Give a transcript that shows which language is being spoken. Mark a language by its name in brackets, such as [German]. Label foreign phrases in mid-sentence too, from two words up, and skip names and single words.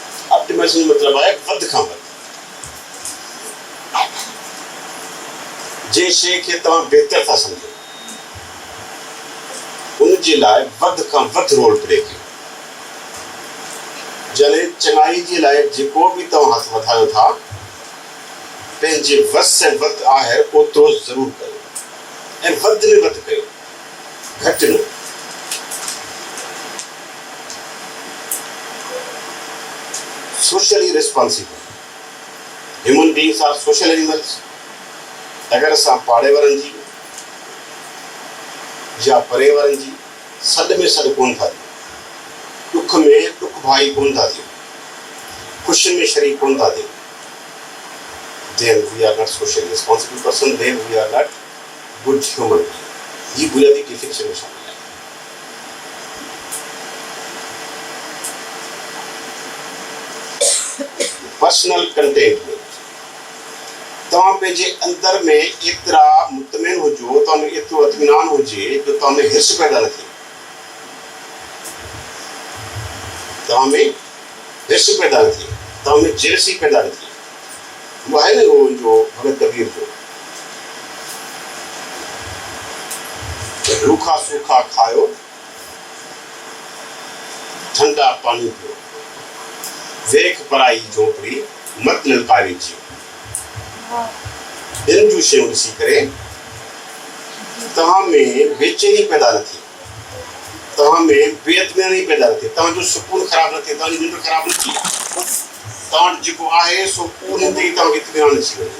[Sindhi] ऑप्टिमाइज़ेशन जो मतिलबु आहे वध खां वध जे शइ खे तव्हां बहितर था सम्झो उन जे लाइ वधि खां वधि [English] role play [Sindhi] कयो। जॾहिं चङाई जे लाइ जेको बि तव्हां हथ वधायो था पंहिंजे वस ऐं वधि आहे ओतिरो ज़रूरु कयो ऐं वधि में वधि कयो, घटि न। [English] Socially responsible human beings are social animals. [Sindhi] अगरि असां पाड़े वारनि जी या परे वारनि जी सॾ में सॾ कोन था ॾियूं, ॾुख में ॾुख भाई कोन था ॾियूं, ख़ुशी में शरीक कोन था ॾियूं, [English] then we are not socially responsible person, then we are not good human being. [Urdu] یہ بنیادی ڈیفینیشن میں شامل ہے. [English] personal contentment [Sindhi] तव्हां पंहिंजे अंदर में एतिरा मुतमिन हुजो, तव्हां में एतिरो इत्मीनान हुजे जो तव्हां में हिर्स पैदा न थिए, तव्हां में हिर्स पैदा न थिए, तव्हां में जेलसी पैदा न थिए। [Urdu] وہ ہے نا وہ [Sindhi] जो भगत कबीर जो [Punjabi] روکھا سوکھا کھایو، ٹھنڈا پانی پیو، ویکھ پرائی جھونپڑی مت للکارے جیو. [Sindhi] इन जूं शयूं ॾिसी करे तव्हां में बेचैनी पैदा न थी, तव्हां में बेइत्मीनानी पैदा न थी, तव्हांजो सुकून ख़राब न थिए, तव्हांजी निंड ख़राब न थी, तव्हां जेको आहे सो उन ते ई तव्हांखे इत्मीनान अची वञे।